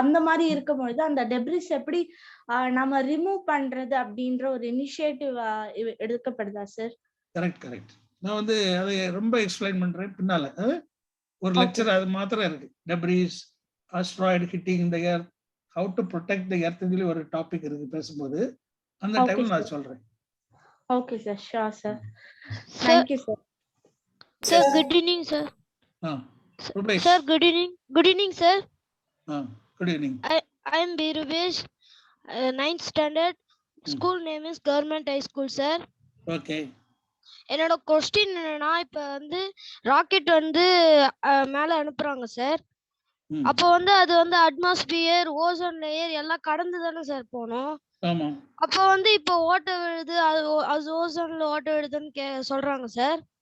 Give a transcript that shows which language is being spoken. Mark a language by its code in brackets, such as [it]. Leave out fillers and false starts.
[ta] அந்த மாதிரி இருக்கும்பொழுது அந்த டெப்ரிஸ் எப்படி நம்ம ரிமூவ் பண்றது அப்படின்ற ஒரு இனிஷியேட்டிவ் எடுக்கப்படுதா சார்? கரெக்ட். நான் வந்து அதை ரொம்ப எக்ஸ்பிளைன் பண்றேன் பின்னால. ஒரு லெக்சர் அது மாத்திரம் இருக்கு. [en] debris asteroid hitting the earth, [ta] have to protect the earth சொல்லி ஒரு டாபிக் இருக்கு பேசும்போது. அந்த டைம்ல நான் சொல்றேன். Okay sir, sure sir. [en] Thank you sir. Sir good evening sir. Sir good evening sir. Good evening. I am Birubesh, 9th standard. School name is Government High School sir. Okay. [ta] என்னோட question என்னன்னா, இப்ப வந்து rocket வந்து மேல அனுப்புறாங்க sir. அப்போ வந்து அது வந்து அட்மாஸ்பியர், ஓசோன் லேயர் எல்லாம் கடந்து தானே சார் போணும். ஆமா. அப்போ வந்து இப்போ ஓட்டை விழுது, அது ஓசோன்ல ஓட்டை விழுதுன்னு சொல்றாங்க சார்.